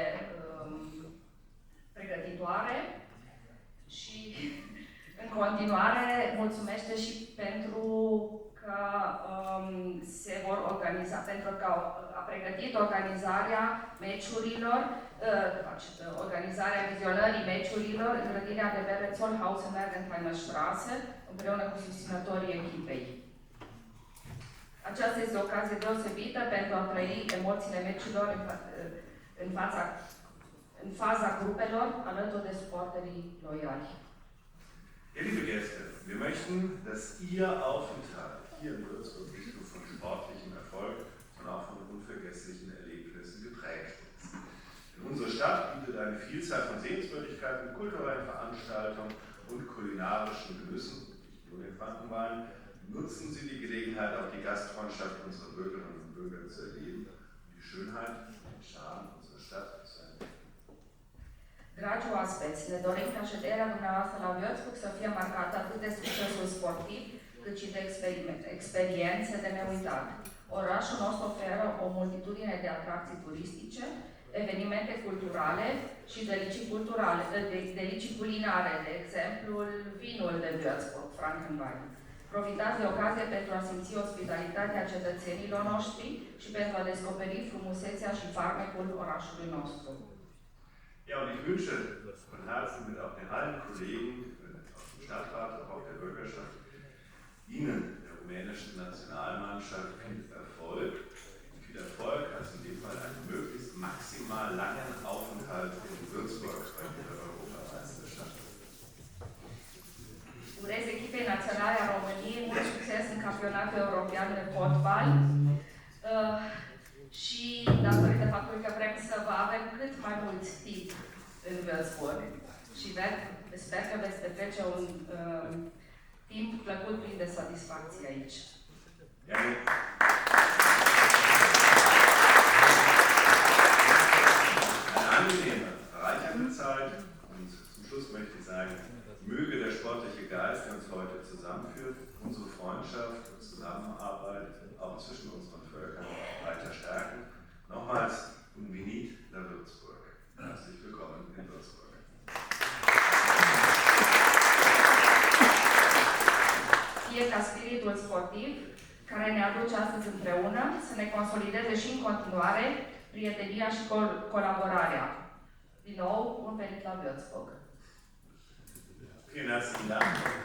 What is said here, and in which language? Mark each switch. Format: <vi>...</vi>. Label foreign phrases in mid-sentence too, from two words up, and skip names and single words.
<ro>pregătitoare și în continuare mulțumește și pentru că se vor organiza, pentru că a pregătit organizarea meciurilor, organizarea vizionării meciurilor în grădina de bere Zollhaus în Leimentheimer Straße, împreună cu susținătorii echipei. Aceasta este o ocazie deosebită pentru a trăi emoțiile meciurilor în faza grupelor, alături de suporterii loiali.</ro> <de>Ja, liebe Gäste, wir möchten, dass Ihr Aufenthalt hier in Würzburg nicht nur von sportlichem Erfolg, sondern auch von unvergesslichen Erlebnissen geprägt ist. Denn unsere Stadt bietet eine Vielzahl von Sehenswürdigkeiten, kulturellen Veranstaltungen und kulinarischen Genüssen, nicht nur den Frankenwein. Nutzen Sie die Gelegenheit, auch die Gastfreundschaft unserer Bürgerinnen und Bürger zu erleben und die Schönheit und den Charme unserer Stadt zu erleben.</de> <ro>Dragi oaspeți, ne dorim ca șederea dumneavoastră la Würzburg să fie marcată atât de succesul sportiv, cât și de experiențe de neuitat. Orașul nostru oferă o multitudine de atracții turistice, evenimente culturale și delicii culinare, de exemplu vinul de Würzburg, Frankenwein. Profitați de ocazie pentru a simți ospitalitatea cetățenilor noștri și pentru a descoperi frumusețea și farmecul orașului nostru.</ro> <de>Ja, und ich wünsche von Herzen mit auch den allen Kollegen aus dem Stadtrat, aber auch der Bürgerschaft, Ihnen, der rumänischen Nationalmannschaft, viel Erfolg, also in dem Fall einen möglichst maximal langen Aufenthalt in Würzburg bei der Europameisterschaft.</de> <ro>Urez echipei naționale a României mult succes în campionatul european de fotbal și datorită faptului că vrem să vă avem cât mai mult timp în Würzburg și sper că veți petrece un timp plăcut plin de satisfacție aici.</ro> <de>Eine angenehme, reichende Zeit und zum Schluss möchte ich sagen, möge der sportliche Geist, der uns heute zusammenführt, unsere Freundschaft und Zusammenarbeit auch zwischen unseren Völkern weiter stärken. Nochmals,</de> <ro>invitată la Würzburg.</ro> <de>Herzlich willkommen in Würzburg.</de> <ro>Fie ca spiritul sportiv, care ne aduce astăzi împreună, să ne consolideze și în continuare prietenia și colaborarea. Din nou, bun venit la Würzburg!</ro> <de>Vielen herzlichen Dank.</de>